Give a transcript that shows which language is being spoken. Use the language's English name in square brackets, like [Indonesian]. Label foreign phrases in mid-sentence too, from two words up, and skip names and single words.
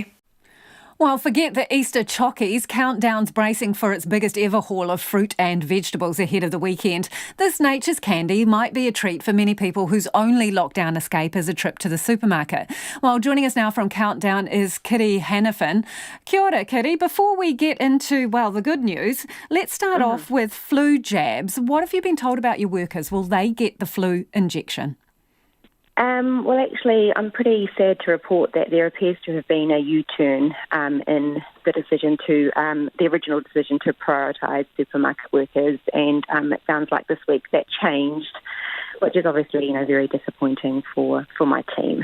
[English] Well, forget the Easter chockies. Countdown's bracing for its biggest ever haul of fruit and vegetables ahead of the weekend. This nature's candy might be a treat for many people whose only lockdown escape is a trip to the supermarket. Well, joining us now from Countdown is Kitty Hannafin. [Māori] Kia ora, Kitty. [English] Before we get into, well, the good news, let's start off with flu jabs. What have you been told about your workers? Will they get the flu injection? Well, actually, I'm pretty sad to report that there appears to have been a U-turn in the decision to, the original decision to prioritise supermarket workers, and it sounds like this week that changed, which is obviously, very disappointing for my team.